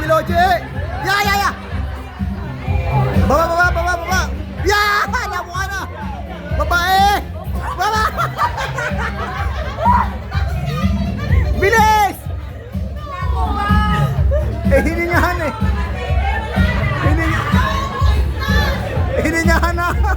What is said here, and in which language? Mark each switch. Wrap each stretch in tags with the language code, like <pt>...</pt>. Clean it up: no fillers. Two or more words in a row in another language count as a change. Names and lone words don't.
<tl>Che! Ya, ya, ya! Baba, baba, baba, baba! Ya! Nakuha na! Babae! Baba! Bilis! Hiningahan eh! Hiningahan na!</tl>